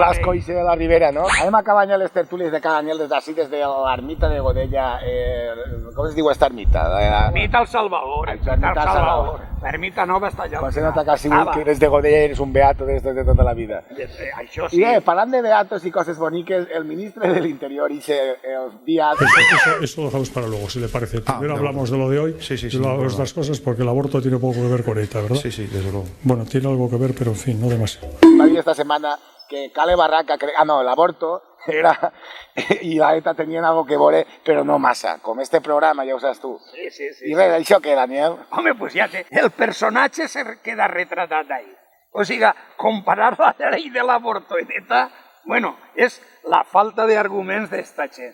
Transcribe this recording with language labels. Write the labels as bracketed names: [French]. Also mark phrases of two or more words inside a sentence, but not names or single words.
[Catalan] Com Blasco i de la Ribera, no? Anem acabant ja les tertúlies de cada Daniel des d'ací, des de l'ermita de Godella. Com es diu esta ermita? Ermita El Salvador. L'ermita nova està allà. Quan se nota quasi que eres de Godella i eres un beato de tota la vida. Això sí. I parlant de beatos [Spanish] y cosas [Catalan] boniques, el ministre del Interior [Spanish] dice el día... Eso lo dejamos para luego, si le parece. Primero hablamos de lo de hoy y luego de otras cosas, porque el aborto tiene poco que ver con ETA, ¿verdad? Sí, desde luego. Bueno, tiene algo que ver, pero en fin, no demasiado. [Catalan] Va dir [Spanish] esta semana [Catalan] que Cale Barraca... [Spanish] el aborto era... [Catalan] i la ETA tenien algo que veure, però no massa, com este programa, ja ho saps tu. Sí. I res, això què, Daniel? Home, pues ja té. El personatge [Spanish] se queda [Catalan] retratat ahí. O sigui, comparar la llei de l'aborto i d'ETA, bueno, és la falta d'arguments d'esta gent.